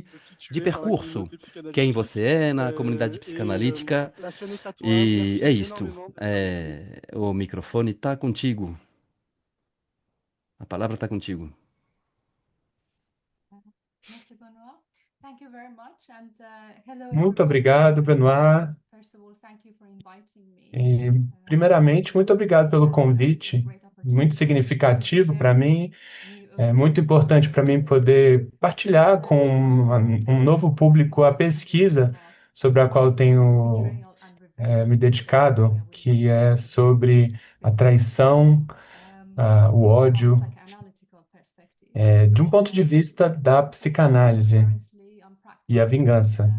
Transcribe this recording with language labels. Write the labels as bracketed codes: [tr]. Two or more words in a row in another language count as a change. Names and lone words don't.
[fr] de qui tu de es dans la [pt] percurso. [fr] communauté [pt] Quem [fr] psychanalytique. [pt] você é na comunidade [fr] Et [pt] psicanalítica. [fr] la scène est à toi. [pt] E é [fr] Merci [pt] isto. [fr] énormément d'être parmi nous. [pt] O microfone está contigo. A palavra está contigo. [fr] Merci, Benoit. [en] Thank you very much. And hello, [pt] Muito [en] everyone. [pt] obrigado, Benoit. [en] First of all, thank you for inviting me. [pt] Primeiramente, muito obrigado pelo convite, muito significativo para mim. É muito importante para mim poder partilhar com um novo público a pesquisa sobre a qual eu tenho me dedicado, que é sobre a traição, o ódio, de um ponto de vista da psicanálise e a vingança.